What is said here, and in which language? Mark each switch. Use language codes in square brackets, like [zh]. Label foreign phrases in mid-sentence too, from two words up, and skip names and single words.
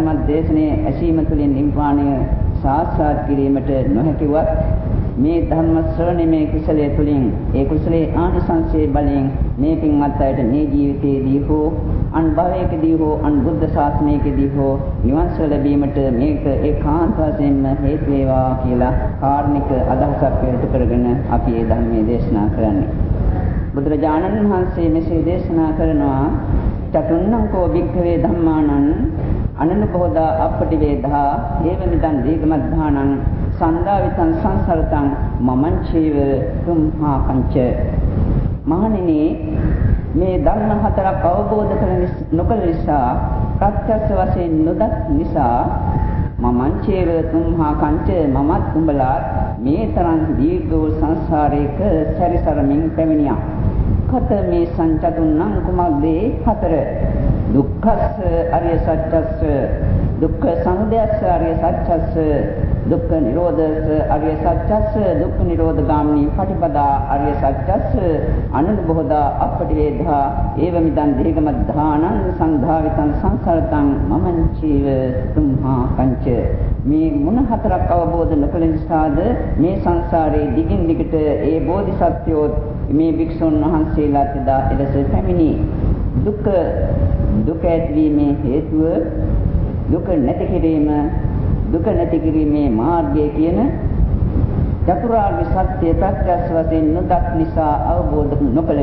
[si] දේශනාවේ ඇසීම තුලින් නිර්වාණය සාක්ෂාත් කිරීමට නොහැකිවත් මේ ධර්ම ශ්‍රවණයේ කුසලයේ තුලින් ඒ කුසලයේ ආනිසංසයේ බලයෙන් මේ පින්වත් අයට මේ ජීවිතයේදී හෝ අන් භවයකදී හෝ අන් බුද්ධ ශාසනයකදී හෝ නිවන් සුව ලැබීමට මේක ඒකාන්ත වශයෙන්ම හේතු වේවා කියලා කාර්නික අදහසක් පෙරට කරගෙන අපි මේ ධර්මයේ දේශනා කරන්නේ. බුදුරජාණන් වහන්සේ මෙසේ දේශනා කරනවා [pi] චතුන්නංකෝ භික්ඛවේ ධම්මානං අනනුපෝදා අපටිවේදා ඒවමිදං දීගමද්ධානං සන්දාවිතං සංසරතං මමං චේව තුම්හා පංච. [si] මහණෙනි, මේ ධර්ම හතරක් අවබෝධ නොකළ නිසා ප්‍රත්‍යක්ෂ වශයෙන් නොදත් නිසා [pi] මමං චේව තුම්හා පංච [si] මමත් උඹලා මේ තරම් දීර්ඝ සංසාරයක සැරිසරමින් පැමිණියා. [pi] කත මේ සංචතුන්නං කුමග්දේ හතර දුක්ඛස්ස අරිය සත්‍යස්ස දුක්ඛ සමුදයස්ස අරිය සත්‍යස්ස දුක්ඛ නිරෝධස්ස අරිය සත්‍යස්ස දුක්ඛ නිරෝධ ගාමිනී පටිපදා අරිය සත්‍යස්ස අනුබෝධා අපටිවේධා ඒවමිදං දීගමද්ධානං සංධාවිතං සංසරතං මමං චීව තුම්හා පංච. [si] මේ මොන හතරක් අවබෝධ නොකළ නිසාද මේ සංසාරේ දිගින් දිගට ඒ බෝධිසත්වයෝ මේ භික්ෂුන් වහන්සේලාට දා එලෙස පැමිණි. දුක ඇතිවීමේ හේතුව දුක නැති කිරීමේ මාර්ගය කියන චතුරාර්ය සත්‍ය ප්‍රත්‍යක්ෂ වශයෙන් නොදත් නිසා අවබෝධ නොකළ